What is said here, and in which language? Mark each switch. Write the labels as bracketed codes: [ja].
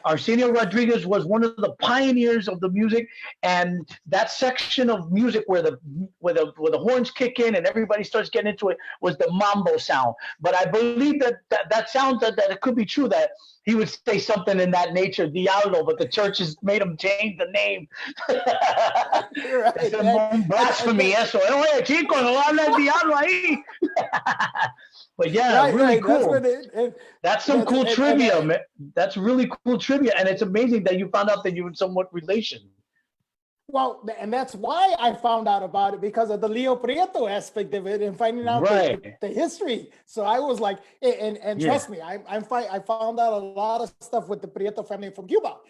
[en] Arsenio Rodriguez was one of the pioneers of the music, and that section of music where the horns kick in and everybody starts getting into it was the mambo sound. But I believe that sounds that it could be true, that he would say something in that nature, Diablo, but the church has made him change the name. Right. [es] Es blasphemy, eso. Oye, chicos, no habla el diablo ahí. [en] But yeah, really cool. That's some cool trivia, man. That's really cool trivia, and it's amazing that you found out that you were somewhat relation. Well, and that's why I found out about it, because of the Leo Prieto aspect of it and finding out the history. So I was like, and trust me, I found out a lot of stuff with the Prieto family from Cuba.